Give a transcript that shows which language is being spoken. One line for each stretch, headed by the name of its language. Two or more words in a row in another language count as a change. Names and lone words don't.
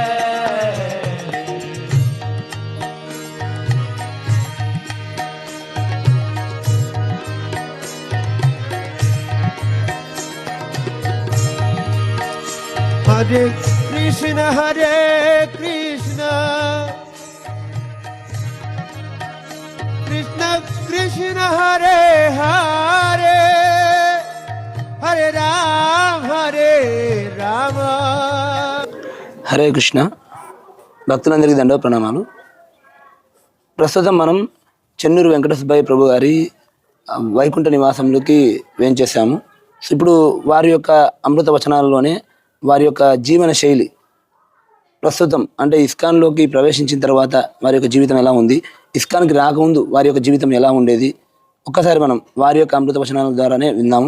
Sanskrit: हरे कृष्ण हरे कृष्ण, कृष्ण कृष्ण हरे हरे, हरे राम हरे रामा.
Telugu: హరే కృష్ణ. భక్తులందరికీ దండ ప్రణామాలు. ప్రస్తుతం మనం చెన్నూరు వెంకట సుబ్బయ్య ప్రభు గారి వైకుంఠ నివాసంలోకి వేంచేసాము. సో ఇప్పుడు వారి యొక్క అమృత వచనాలలోనే వారి యొక్క జీవన శైలి ప్రస్తుతం అంటే ఇస్కాన్లోకి ప్రవేశించిన తర్వాత వారి యొక్క జీవితం ఎలా ఉంది, ఇస్కాన్కి రాకముందు వారి యొక్క జీవితం ఎలా ఉండేది, ఒక్కసారి మనం వారి యొక్క అమృత వచనాల ద్వారానే విన్నాము.